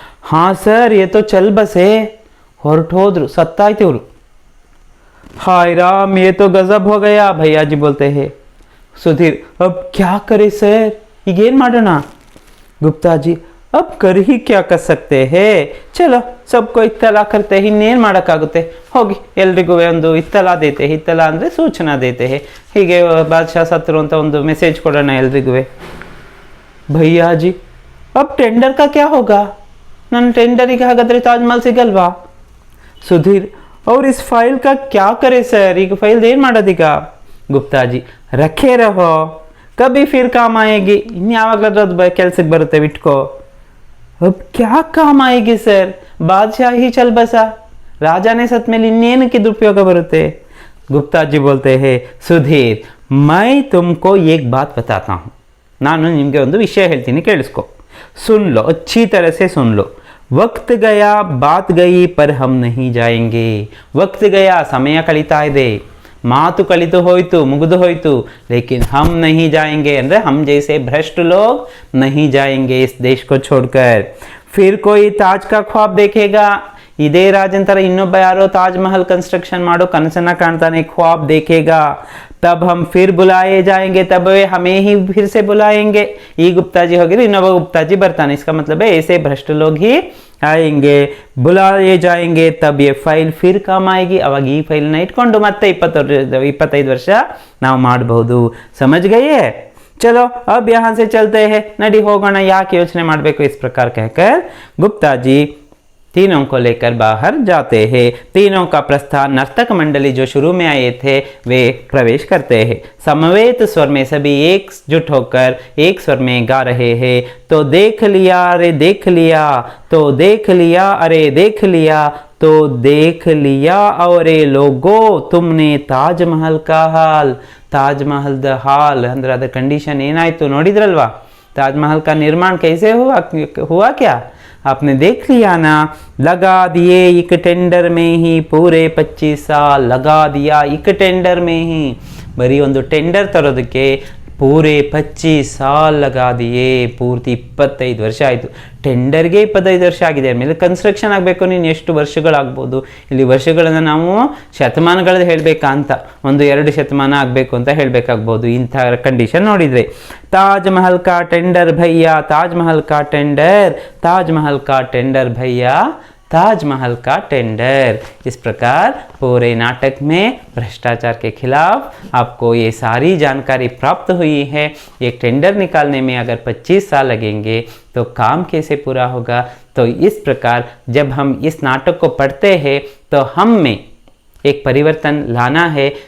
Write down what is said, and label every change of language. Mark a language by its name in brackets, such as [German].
[Hindi] हाँ सर, ये तो चल बसे. [Kannada] ಹೊರಟೋದ್ರು, ಸತ್ತಾಯ್ತು ಇವರು. [Hindi] हाय राम, ये तो गजब हो गया. भैया जी बोलते हैं. सुधीर, अब क्या करे सर, [Kannada] ಈಗೇನು ಮಾಡೋಣ? [Hindi] गुप्ता जी, अब कर ही क्या कर सकते हैं. चलो सबको इत्तला करते हैं. [Kannada] ಇನ್ನೇನು ಮಾಡೋಕ್ಕಾಗುತ್ತೆ, ಹೋಗಿ ಎಲ್ರಿಗೂ ಒಂದು ಇತ್ತಲಾ ದೇತೆ. ಇತ್ತಲಾ ಅಂದರೆ ಸೂಚನಾ ದೇತೆ. ಹೀಗೆ ಬಾದಶಾ ಸತ್ರು ಅಂತ ಒಂದು ಮೆಸೇಜ್ ಕೊಡೋಣ ಎಲ್ರಿಗೂ. [Hindi] भैया जी, अब टेंडर का क्या होगा? [Kannada] ನನ್ನ ಟೆಂಡರಿಗೆ ಹಾಗಾದರೆ ತಾಜ್ಮಹಲ್ ಸಿಗಲ್ವಾ? [Hindi] सुधीर, और इस फाइल का क्या करे सर, [Kannada] ಈಗ ಫೈಲ್ ಏನು ಮಾಡೋದೀಗ? [Hindi] गुप्ता जी, रखे रहो, कभी फिर काम आएगी. [Kannada] ಇನ್ಯಾವಾಗಲಾದ್ರೂ ಕೆಲಸಕ್ಕೆ ಬರುತ್ತೆ, ಬಿಟ್ಕೋ. [Hindi] अब क्या काम आएगी सर, बादशाह ही चल बसा. [Kannada] ರಾಜಾನೇ ಸತ್ ಮೇಲೆ ಇನ್ನೇನಕ್ಕೆ ದುರುಪಯೋಗ ಬರುತ್ತೆ? [Hindi] गुप्ता जी बोलते हैं, सुधीर, मैं तुमको एक बात बताता हूँ. [Kannada] ನಾನು ನಿಮಗೆ ಒಂದು ವಿಷಯ ಹೇಳ್ತೀನಿ, ಕೇಳಿಸ್ಕೊ. [Hindi] सुन लो, अच्छी तरह से सुन लो. वक्त गया, बात गई, पर हम नहीं जाएंगे. वक्त गया, [Kannada] ಸಮಯ ಕಳೀತಾ ಇದೆ. ಮಾತು ಕಲಿತು ಹೋಯ್ತು, ಮುಗಿದು ಹೋಯ್ತು. [Hindi] लेकिन हम नहीं जाएंगे ಅಂದ್ರೆ हम जैसे भ्रष्ट लोग नहीं जाएंगे इस देश को छोड़कर. फिर कोई ताज का ख्वाब देखेगा. [Kannada] ಇದೇ ರಾಜಂತರ ಇನ್ನೊಬ್ಬ ಯಾರೋ ತಾಜ್ ಮಹಲ್ ಕನ್ಸ್ಟ್ರಕ್ಷನ್ ಮಾಡೋ ಕನಸನ್ನ ಕಾಣ್ತಾನೆ, [Hindi] ख्वाब देखेगा. तब हम फिर बुलाए जाएंगे, तब वे हमें ही फिर से बुलाएंगे. ಈ गुप्ता जी होगी, [Kannada] ಇನ್ನೊಬ್ಬ गुप्ता जी ಬರ್ತಾನೆ. [Hindi] इसका मतलब है ऐसे भ्रष्ट लोग ही आएंगे, बुलाए जाएंगे, तब ये फाइल फिर काम आएगी. [Kannada] ಅವಾಗ ಈ ಫೈಲ್ನ ಇಟ್ಕೊಂಡು ಮತ್ತೆ 25 ವರ್ಷ ನಾವು ಮಾಡಬಹುದು. [Hindi] समझ गए? चलो अब यहाँ से चलते हैं, नडी होಗೋಣ, [Kannada] ಯಾಕೆ ಯೋಚನೆ ಮಾಡಬೇಕು. [Hindi] इस प्रकार कहकर गुप्ता जी तीनों को लेकर बाहर जाते हैं. तीनों का प्रस्थान नर्तक मंडली जो शुरू में आए थे वे प्रवेश करते हैं. समवेत स्वर में सभी एकजुट होकर एक स्वर में गा रहे हैं. तो देख लिया, अरे देख लिया, तो देख लिया, अरे देख लिया, तो देख लिया, और लोगो तुमने ताजमहल का हाल. ताजमहल द हाल [Kannada] ಅಂದ್ರೆ ಅದರ ಕಂಡೀಷನ್ ಏನಾಯ್ತು ನೋಡಿದ್ರಲ್ವಾ? [Hindi] ताजमहल का निर्माण कैसे हुआ क्या आपने देख लिया ना. लगा दिए एक टेंडर में ही पूरे 25 साल. लगा दिया एक टेंडर में ही, [Kannada] ಬರೀ ಒಂದು ಟೆಂಡರ್ ತರೋದಕ್ಕೆ [Hindi] ಪೂರೆ 25 ಸಾಲ್ ಲಗಾ ದಿಯೇ, [Kannada] ಪೂರ್ತಿ 25 ವರ್ಷ ಆಯಿತು. ಟೆಂಡರ್ಗೆ 25 ವರ್ಷ ಆಗಿದೆ ಅಂದಮೇಲೆ ಕನ್ಸ್ಟ್ರಕ್ಷನ್ ಆಗಬೇಕು ನೀನು ಎಷ್ಟು ವರ್ಷಗಳಾಗ್ಬೋದು. ಇಲ್ಲಿ ವರ್ಷಗಳನ್ನು ನಾವು ಶತಮಾನಗಳದ್ದು ಹೇಳಬೇಕಾ ಅಂತ, 1-2 ಶತಮಾನ ಆಗಬೇಕು ಅಂತ ಹೇಳಬೇಕಾಗ್ಬೋದು ಇಂಥ ಕಂಡೀಷನ್ ನೋಡಿದರೆ. [Hindi] ತಾಜ್ ಮಹಲ್ ಕಾ ಟೆಂಡರ್ ಭಯ್ಯ, ತಾಜ್ ಮಹಲ್ ಕಾ ಟೆಂಡರ್, ताज महल का टेंडर भैया, ताजमहल का टेंडर. इस प्रकार पूरे नाटक में भ्रष्टाचार के खिलाफ आपको ये सारी जानकारी प्राप्त हुई है. एक टेंडर निकालने में अगर 25 साल लगेंगे तो काम कैसे पूरा होगा. तो इस प्रकार जब हम इस नाटक को पढ़ते हैं तो हम में एक परिवर्तन लाना है.